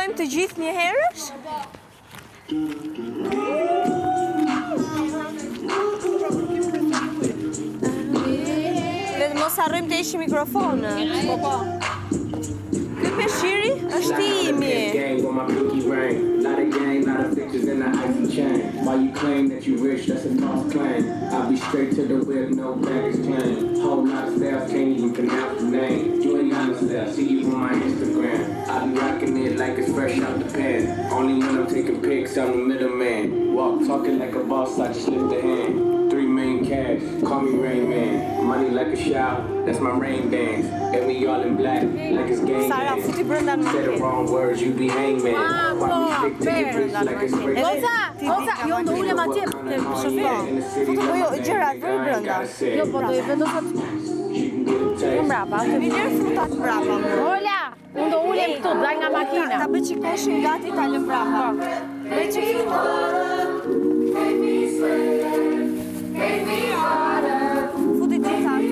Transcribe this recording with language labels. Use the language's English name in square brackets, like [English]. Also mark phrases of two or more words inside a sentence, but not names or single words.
[Albanian] gjithë një herësh? Dhe mos harrojmë të heqim mikrofonët. Po. Ky peshqiri është i imi. [English] Gang on my pinky ring. Lot of gang, lot of pictures in the icy chain. While you claim that you rich, that's a false claim. I'll be straight to the whip, no baggage claim. Whole lot of sales, can't even pronounce the name. You ain't honest there, see you on my Instagram. I be rocking it like it's fresh out the pen. Only when I'm taking pics, I'm the middleman. Walk talking like a boss, I just lift a hand. 3 million cash, call me Rain Man. Money like a shower, that's my rain dance. And we all in black, like it's gang Sara, gang. [Albanian] futi brenda në [English] Say the [Albanian] makinë. [English] wrong words, you be hangman. Why we stick to the bricks like it's break. [Albanian] Oza, jo ndo ulem atje te shofer. Po jo, gjërat vëri brenda. Jo, po do i vendosat Në mbrapa, të vjen frutat mbrapa. Ola, unë do ulem këtu, daj nga makina. Ta bëj çikoshin gati ta lëm mbrapa. Bëj çik. Futi ti ta aty.